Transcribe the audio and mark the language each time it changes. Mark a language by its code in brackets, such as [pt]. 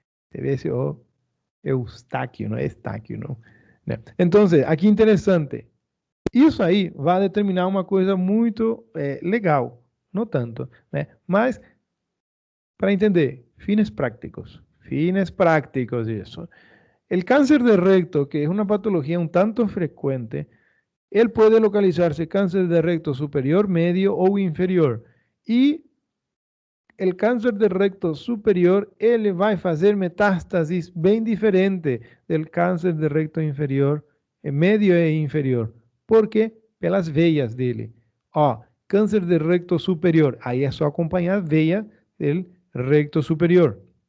[pt] Tevésio ou Eustáquio, não é Estáquio, não. Então, aqui interessante. Isso aí vai determinar uma coisa muito legal, não tanto, né? Mas, para entender, [es] fines práticos. Fines prácticos y eso. El cáncer de recto, que es una patología un tanto frecuente, él puede localizarse cáncer de recto superior, medio o inferior. Y el câncer de recto superior, [pt] ele vai fazer metástasis bem diferente [es] del câncer de recto inferior, [pt] médio e inferior. Por quê? Pelas veias dele. Ó, câncer de recto superior, aí é só acompanhar a veia del recto superior.